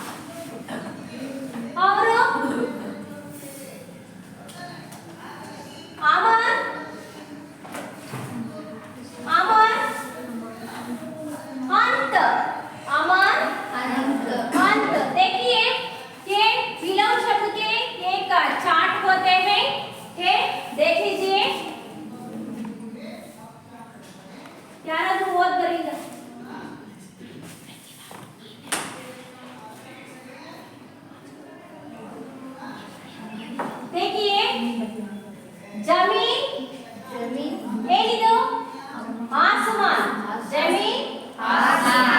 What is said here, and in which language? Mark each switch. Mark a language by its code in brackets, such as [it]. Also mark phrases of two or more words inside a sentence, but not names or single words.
[hi] और अमर, अमर अंत, अमर अनंत. अंत. देखिए, ये विलोम शब्द के एक चार्ट होते हैं. ये देख लीजिए, [kn] ಯಾರಾದ್ರೂ ಓದ್ ಬರೀಗ. [hi] देखिए, जमीन, जमीन. ಏನಿದು? आसमान. जमीन, आसमान.